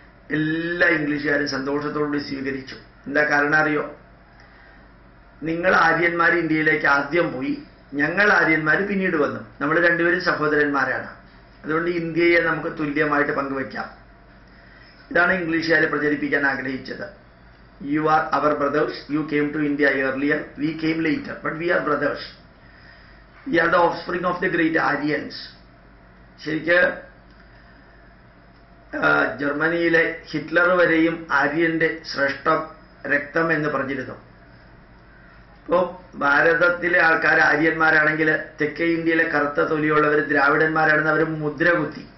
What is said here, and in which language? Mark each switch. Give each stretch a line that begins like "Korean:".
Malayalam: എല്ലാ ഇംഗ്ലീഷുകാരും സന്തോഷത്തോടുകൂടി സ്വീകരിച്ചു. എന്താ കാരണം അറിയോ? നിങ്ങൾ ആര്യന്മാർ ഇന്ത്യയിലേക്ക് ആദ്യം പോയി, ഞങ്ങൾ ആര്യന്മാർ പിന്നീട് വന്നു. നമ്മൾ രണ്ടുപേരും സഹോദരന്മാരാണ്. അതുകൊണ്ട് ഇന്ത്യയെ നമുക്ക് തുല്യമായിട്ട് പങ്കുവയ്ക്കാം. ഇതാണ് ഇംഗ്ലീഷുകാരെ പ്രചരിപ്പിക്കാൻ ആഗ്രഹിച്ചത്.
English: You are our brothers. You came to India earlier. We came later. But we are brothers. We are the offspring of the great Aryans.
Malayalam: ശരിക്ക് ജർമ്മനിയിലെ ഹിറ്റ്ലർ വരെയും ആര്യന്റെ ശ്രേഷ്ഠ രക്തം എന്ന് പറഞ്ഞിരുന്നു. ഇപ്പോൾ ഭാരതത്തിലെ ആൾക്കാർ ആര്യന്മാരാണെങ്കിൽ തെക്കേ ഇന്ത്യയിലെ കറുത്ത തൊലിയുള്ളവർ ദ്രാവിഡന്മാരാണെന്ന് അവർ മുദ്ര കുത്തി.